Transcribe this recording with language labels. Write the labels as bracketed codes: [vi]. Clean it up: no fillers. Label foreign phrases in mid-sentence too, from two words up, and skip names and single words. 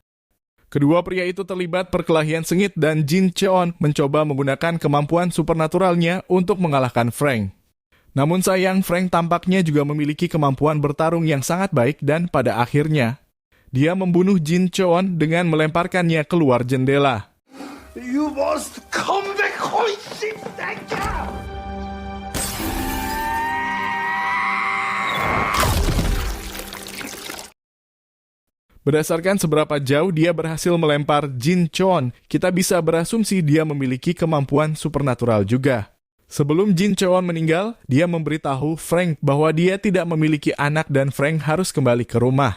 [id] Kedua pria itu terlibat perkelahian sengit dan Jin Cheon mencoba menggunakan kemampuan supernaturalnya untuk mengalahkan Frank. Namun sayang, Frank tampaknya juga memiliki kemampuan bertarung yang sangat baik dan pada akhirnya dia membunuh Jin Cheon dengan melemparkannya keluar jendela. [en] You must come back, [ko] 호이씨 새끼야! [id] Berdasarkan seberapa jauh dia berhasil melempar Jin Cheon, kita bisa berasumsi dia memiliki kemampuan supernatural juga. Sebelum Jin Cheon meninggal, dia memberitahu Frank bahwa dia tidak memiliki anak dan Frank harus kembali ke rumah.